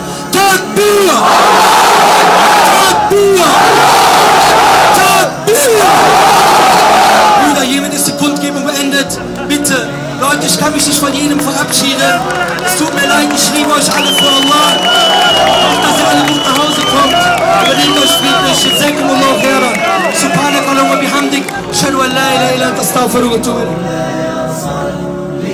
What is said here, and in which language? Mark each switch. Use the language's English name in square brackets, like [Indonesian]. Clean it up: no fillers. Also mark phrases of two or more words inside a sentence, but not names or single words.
[German] Takbir! Takbir! Takbir! Brüder, hiermit ist die Kundgebung beendet. Bitte, Leute, ich kann mich nicht von jedem verabschieden. Es tut mir leid, ich liebe euch alle für Allah. Auch, dass ihr alle gut nach Hause kommt. Übernehmt euch friedlich. [Arabic] جزاكم الله خيرا. سبحانك اللهم وبحمدك. أشهد أن لا إله إلا أنت أستغفرك وأتوب إليك.